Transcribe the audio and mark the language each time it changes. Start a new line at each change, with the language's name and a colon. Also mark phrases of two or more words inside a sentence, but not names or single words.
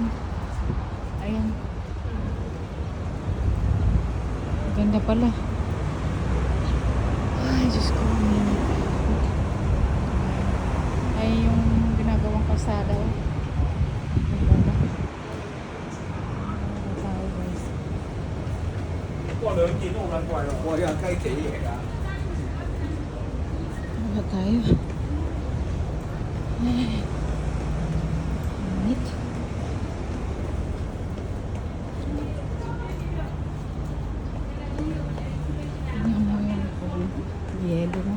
Filipino: Ayan. Ganda pala. Ay, Diyos ko. Ay, yung ginagawang kalsada. Ganda. Tayo guys.
Cantonese: 過兩件都好撚貴喎，我呢個雞髀嚟㗎。
Filipino: Wala tayo. Ay. Init. Tingnan mo yung yelo mo.